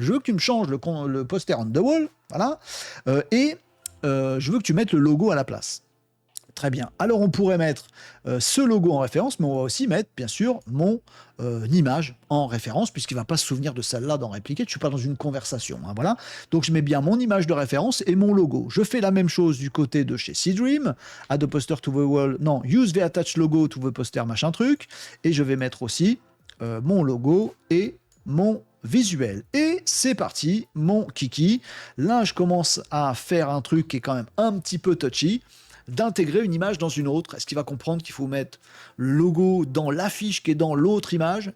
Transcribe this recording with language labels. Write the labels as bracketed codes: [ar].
[fr] Je veux que tu me changes le poster [en] on the wall, [fr] voilà, et je veux que tu mettes le logo à la place. Très bien. Alors, on pourrait mettre ce logo en référence, mais on va aussi mettre, bien sûr, mon image en référence, puisqu'il ne va pas se souvenir de celle-là dans Replicate. Je ne suis pas dans une conversation. Hein, voilà. Donc, je mets bien mon image de référence et mon logo. Je fais la même chose du côté de chez Seedream. [en] Add the poster to the wall. Non, use the attached logo to the poster, [fr] machin truc. Et je vais mettre aussi mon logo et mon visuel. Et c'est parti, mon kiki. Là, je commence à faire un truc qui est quand même un petit peu touchy, d'intégrer une image dans une autre. Est-ce qu'il va comprendre qu'il faut mettre le logo dans l'affiche qui est dans l'autre image?